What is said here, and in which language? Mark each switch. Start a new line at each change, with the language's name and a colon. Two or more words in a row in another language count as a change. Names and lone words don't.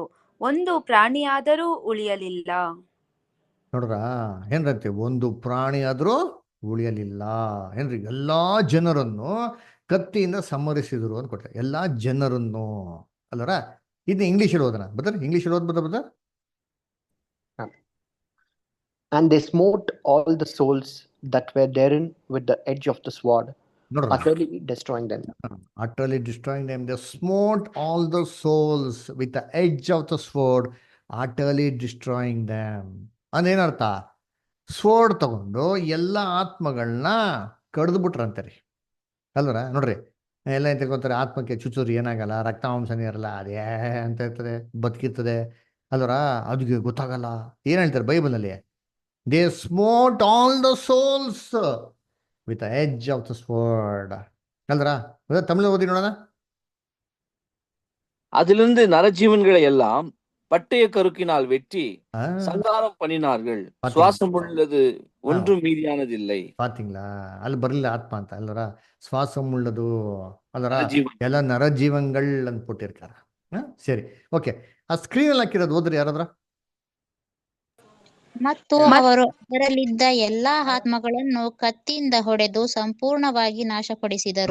Kannada: ಒಂದು ಪ್ರಾಣಿಯಾದರೂ ಉಳಿಯಲಿಲ್ಲ. ನೋಡ್ರ ಏನ್ರಂತೆ? ಒಂದು ಪ್ರಾಣಿ ಆದ್ರೂ ಉಳಿಯಲಿಲ್ಲ ಏನ್ರಿ? ಎಲ್ಲಾ ಜನರನ್ನು ಕತ್ತಿಯಿಂದ ಸಂಹರಿಸಿದ್ರು ಅಂತ ಕೊಟ್ಟ. ಎಲ್ಲಾ ಜನರನ್ನು ಅಲ್ಲರ. ಇದನ್ನ ಇಂಗ್ಲೀಷಲ್ಲಿ ಓದೋಣ ಬದರ್. ಇಂಗ್ಲೀಷಲ್ಲಿ ಓದ್ಬೋದ ಬದರ್?
English: And they smote all the souls that were therein with the edge of the sword,
Kannada: ನೋಡ್ರ,
English: utterly destroying them. utterly destroying them. They smote all the souls with the edge of the sword, utterly destroying them.
Kannada: ಅಂದೇನರ್ಥ? ಸ್ವೋರ್ಡ್ ತಗೊಂಡು ಎಲ್ಲ ಆತ್ಮಗಳನ್ನ ಕಡ್ದು ಬಿಟ್ರಂತಾರೆ ಅಲ್ವರ. ನೋಡ್ರಿ, ಎಲ್ಲ ಏನ್ ತಿಳ್ಕೊತಾರೆ? ಆತ್ಮಕ್ಕೆ ಚುಚೂರಿ ಏನಾಗಲ್ಲ, ರಕ್ತ ಮಾಂಸನೇ ಇರಲ್ಲ, ಅದೇ ಅಂತ ಇರ್ತದೆ, ಬದುಕಿರ್ತದೆ ಅಲ್ವರ. ಅದಕ್ಕೆ ಗೊತ್ತಾಗಲ್ಲ. ಏನ್ ಹೇಳ್ತಾರೆ ಬೈಬಲಲ್ಲಿ?
English: They smote all the souls with edge of the sword ಅಲ್ವರ.
Kannada: ತಮಿಳು ಓದಿ ನೋಡೋಣ.
Tamil: அதிலிருந்து நரஜீவன்களை எல்லாம் பட்டய கருக்கினால் வெட்டி சங்காரம் பண்ணினார்கள். சுவாசம் உள்ளது ஒன்றும் மீதியானதில்லை. பாத்தீங்களா?
Kannada: ಅಲ್ಲಿ ಬರ್ಲಿಲ್ಲ ಆತ್ಮ ಅಂತ ಅಲ್ವರ.
Tamil: சுவாசம் உள்ளது
Kannada: ಅಲ್ವರ. ಎಲ್ಲ ನರಜೀವಂಗಳ್ ಅಂದ್ಬಿಟ್ಟಿರ್ತಾರ. ಸರಿ, ಓಕೆ. ಆ ಸ್ಕ್ರೀನ್ ಅಲ್ಲಿ ಹಾಕಿರೋದು ಓದ್ರಿ ಯಾರಾದ್ರ. ಮತ್ತು ಅವರು ಅದರಲ್ಲಿದ್ದ ಎಲ್ಲಾ ಆತ್ಮಗಳನ್ನು ಕತ್ತಿಯಿಂದ ಹೊಡೆದು ಸಂಪೂರ್ಣವಾಗಿ ನಾಶಪಡಿಸಿದರು.